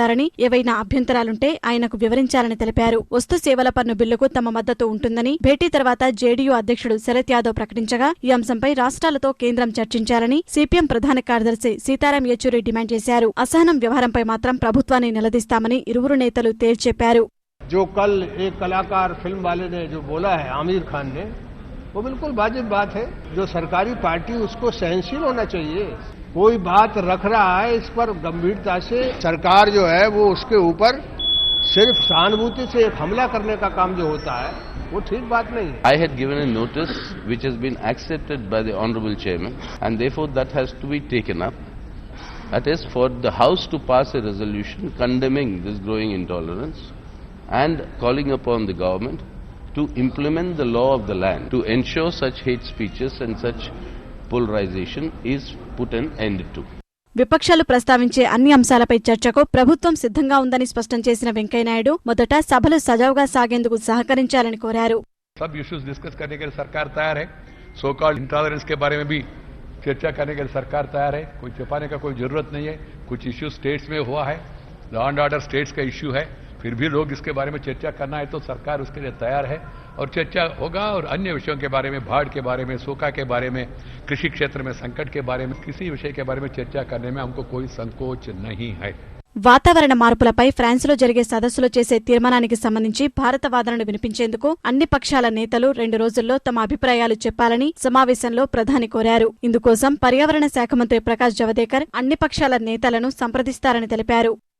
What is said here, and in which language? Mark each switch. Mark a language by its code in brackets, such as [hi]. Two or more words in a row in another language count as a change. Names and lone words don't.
[te] ఏవైనా అభ్యంతరాలుంటే ఆయనకు వివరించాలని తెలిపారు. వస్తు సేవల పన్ను బిల్లుకు తమ మద్దతు ఉంటుందని భేటీ తర్వాత జేడీయూ అధ్యక్షుడు శరద్ యాదవ్ ప్రకటించగా ఈ అంశంపై రాష్ట్రాలతో కేంద్రం చర్చించాలని సిపిఎం ప్రధాన కార్యదర్శి సీతారాం యెచూరి డిమాండ్ చేశారు. అసహనం వ్యవహారంపై మాత్రం ప్రభుత్వాన్ని నిలదీస్తామని ఇరువురు నేతలు తేల్చెప్పారు. [hi] जो कल एक कलाकार फिल्म वाले ने जो बोला है आमिर खान ने, वो बिल्कुल वाजिब बात है. जो सरकारी पार्टी उसको सहनशील होना चाहिए. कोई बात रख रहा है इस पर गंभीरता से सरकार जो है वो उसके ऊपर सिर्फ सहानुभूति से एक हमला करने का काम जो होता है वो ठीक बात नहीं है. [en] I had given a notice which has been accepted by the honorable chairman and therefore that has to be taken up. That is for the house to pass a resolution condemning this growing intolerance and calling upon the government to implement the law of the land to ensure such hate speeches and such polarization is put an end to. [te] విపక్షాలు ప్రస్తావించే అన్ని అంశాలపై చర్చకు ప్రభుత్వం సిద్ధంగా ఉందని స్పష్టం చేసిన వెంకయ్యనాయుడు మొదట సభలు సజావుగా సాగేందుకు సహకరించాలని కోరారు. [hi] सब [en] issues discuss [hi] करने के लिए सरकार तैयार है. [en] so called intolerance [hi] के बारे में भी चर्चा करने के लिए सरकार तैयार है. कोई छिपाने का कोई जरूरत नहीं है. कुछ इश्यू स्टेट्स में हुआ है, [en] law and order states [hi] का इश्यू है. फिर भी लोग इसके बारे में चर्चा करना है तो सरकार उसके लिए तैयार है और चर्चा होगा. और अन्य विषयों के बारे में, बाढ़ के बारे में, सूखा के बारे में, कृषि क्षेत्र में संकट के बारे में, किसी विषय के बारे में चर्चा करने में हमको कोई संकोच नहीं है. [te] వాతావరణ మార్పులపై ఫ్రాన్స్లో జరిగే సదస్సులో చేసే తీర్మానానికి సంబంధించి భారత వాదనను వినిపించేందుకు అన్ని పక్షాల నేతలు 2 రోజుల్లో తమ అభిప్రాయాలు చెప్పాలని సమావేశంలో ప్రధాని కోరారు. ఇందుకోసం పర్యావరణ శాఖ మంత్రి ప్రకాష్ జవదేకర్ అన్ని పక్షాల నేతలను సంప్రదిస్తారని తెలిపారు.